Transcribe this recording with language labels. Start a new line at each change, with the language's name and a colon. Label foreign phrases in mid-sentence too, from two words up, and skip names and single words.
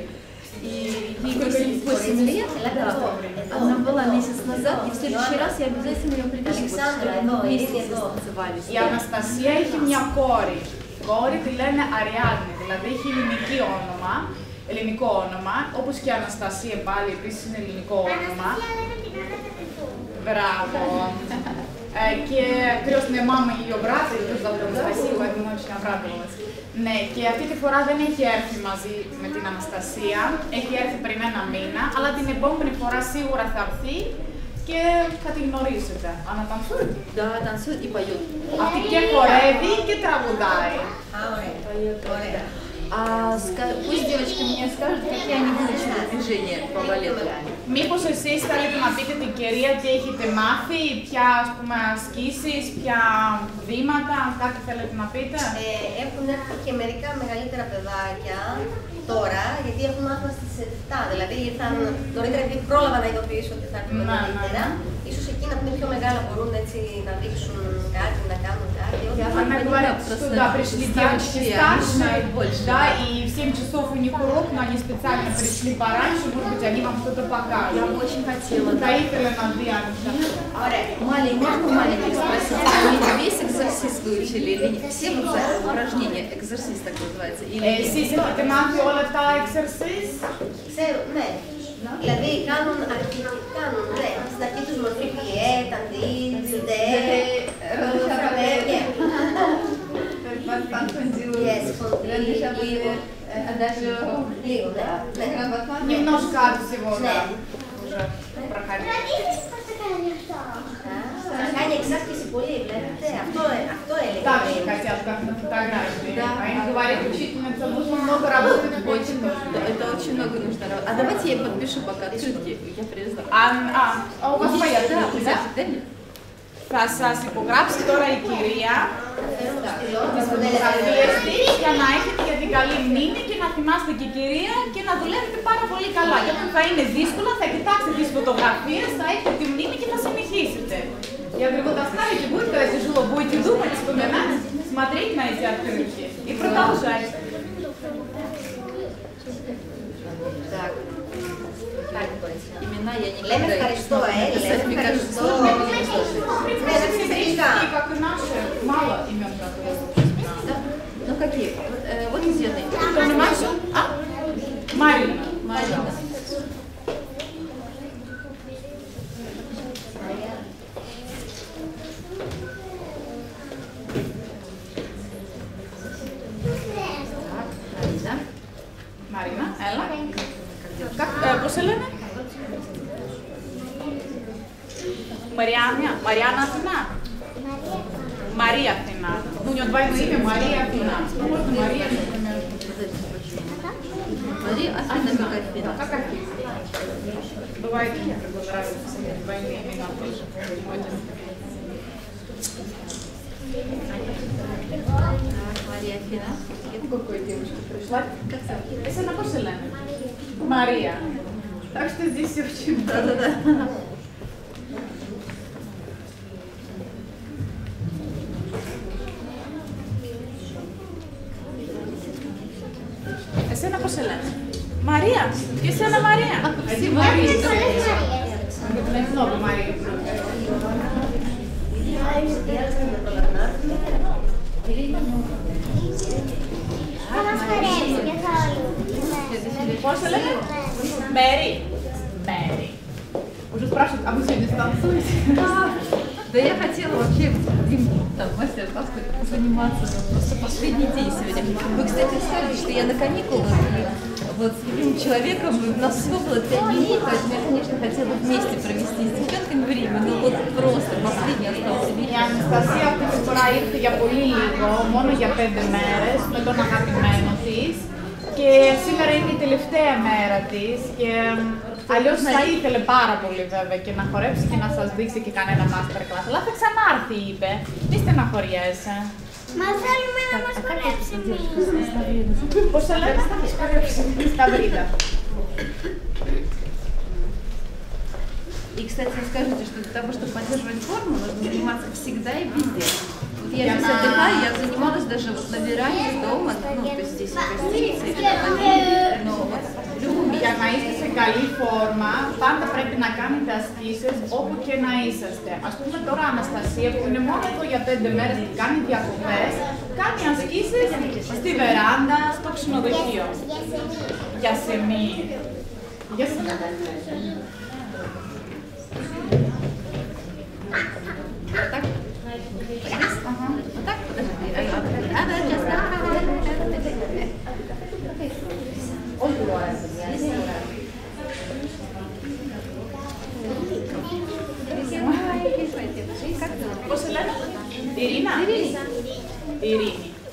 Russian: И ей 8 лет, да, она была месяц назад, и в следующий раз я обязательно ее привезу, чтобы мы вместе танцевали.
Greek: Η Αναστασία έχει μια κόρη. Κόρη τη λένε Αριάδνη, δηλαδή έχει ελληνικό όνομα, όπως και η Αναστασία πάλι επίσης είναι ελληνικό όνομα.
Russian: Браво!
Greek: Και ακριβώς είναι μάμα
Russian: и ее брат, и тоже зовут Анастасию, поэтому очень обрадовалась.
Greek: Ναι, και αυτή τη φορά δεν έχει έρθει μαζί με την Αναστασία, έχει έρθει πριν ένα μήνα, αλλά την επόμενη φορά σίγουρα θα έρθει και θα την γνωρίσετε. Ανατανθούει.
Russian: Да, танцует и поет.
Greek: Αυτή και χορεύει και τραγουδάει. Α, ωραία.
Russian: А пусть девочки мне скажут, какие они выучили движения по балету.
Greek: Μήπως εσείς θέλετε να πείτε την κυρία τι έχετε μάθει, ποια ας πούμε ασκήσεις, ποια βήματα, κάτι θέλετε να πείτε. Έχουν έρθει και μερικά μεγαλύτερα παιδάκια τώρα, γιατί έχουν μάθει στις 7, δηλαδή ήρθαν νωρίτερα γιατί πρόλαβα να ειδοποιήσω ότι θα έρθουν νωρίτερα. Ίσως εκείνα που είναι πιο μεγάλα μπορούν έτσι να δείξουν κάτι, να κάνουν κάτι.
Russian: Она говорит, что да, пришли девочки старшие, да, и в 7 часов у них урок, но они специально пришли пораньше, может быть, они вам что-то покажут. Я бы очень хотела. Да,
Greek: ήθελε να δει αν
Russian: Можно маленьких спросить, они весь экзорсист выучили или нет? Все упражнения, экзорсист так называется?
Greek: Εσείς έχετε μάθει όλα τα exercise? Ξέρω, ναι. Δηλαδή κάνουν στην αρχή τους μορφή πιέ, ταντί, ντε, φραπέ, yes, λίγο. Λίγο, ναι.
Russian: Немножко от всего, да. Уже проходили.
Greek: Θα κάνει εξάσκηση πολύ, βλέπετε. Αυτό έλεγε.
Russian: Так же хотят, как на фотографии. А им говорит учительница, нужно много работать. Это очень много нужно работать. А давайте я подпишу пока открытки. Я привезла. А у вас моя открытка, да? Да, нет.
Greek: Θα σας υπογράψει τώρα η κυρία τις φωτογραφίες της για να έχετε για την καλή μνήμη και να θυμάστε και η κυρία και να δουλεύετε πάρα πολύ καλά. Γιατί θα είναι δύσκολα, θα κοιτάξετε τις фотографίες, θα έχετε τη μνήμη και θα συνεχίσετε.
Russian: Я говорю, вот оставите, будет когда тяжело, будете думать, вспоминать, смотреть на эти открытки и продолжать. Так. Имена я не
Greek: Λέμε ευχαριστώ, λέμε ευχαριστώ.
Russian: И как и наши, мало имен, которые Ну какие? Вот известные. понимаешь? А? Марина. Марина.
Greek: Μαρίνα, έλα. Πώς σε λένε? Мариана Αθηνά.
Russian: Мария Αθηνά. У нее двойное имя Мария Αθηνά. Можно Мария, например. Мария Афина, как Афина. Как Афина. Бывает, мне нравятся двойные имена тоже. Мария Афина. Какой девушка пришла? Как зовут? Если она
Greek: πώς σε λένε?
Russian: Мария. Так что здесь все очень много. Да-да-да.
Greek: Εσένα πώς σε λένε? Μαρία. Και εσένα Μαρία.
Russian: Все Марии.
Greek: Είναι много Мария. Θα μας χαρέσει καθόλου. Πώς σε λέμε?
Russian: Мэри. Мэри. Уже спрашивают, а вы сегодня станцуете? Да я хотела вообще там мастер-класс заниматься, просто последний день сегодня. Вы, кстати, сказали, что я на каникулах, вот с любимым человеком, у нас всего было 5 дней, поэтому я, конечно, хотела вместе провести с девчонками время, но вот просто последний остался
Greek: Η Αναστασία αυτή τη φορά ήρθε για πολύ λίγο, μόνο για 5 μέρες, με τον αγαπημένο της. Και σήμερα είναι η τελευταία μέρα της και αλλιώς θα ήθελε πάρα πολύ βέβαια και να χορέψει και να σας δείξει και κανένα masterclass. Αλλά θα ξανάρθει, είπε. Μη στεναχωριέσαι. Μα θέλουμε να μας χορέψει. Πώς θα λέμε? Σταυρίδα.
Russian: И, кстати, скажите, что для того, чтобы поддерживать форму, нужно заниматься всегда и везде. Вот я здесь отдыхаю, я занималась даже вот на веранде дома, ну, то есть здесь в гостинице, но вот
Greek: Για να είστε σε καλή φόρμα, πάντα πρέπει να κάνετε ασκήσεις όπου και να είσαστε. Ας πούμε τώρα Αναστασία που είναι μόνο εδώ για 5 μέρες και κάνει διακοπές, κάνει ασκήσεις στη βεράντα, στο ξενοδοχείο. Για σεμί. Για σεμί.
Russian: так. Вот так, подожди.
Greek: Πώς σε λένε? Ειρήνα. Ειρήνη.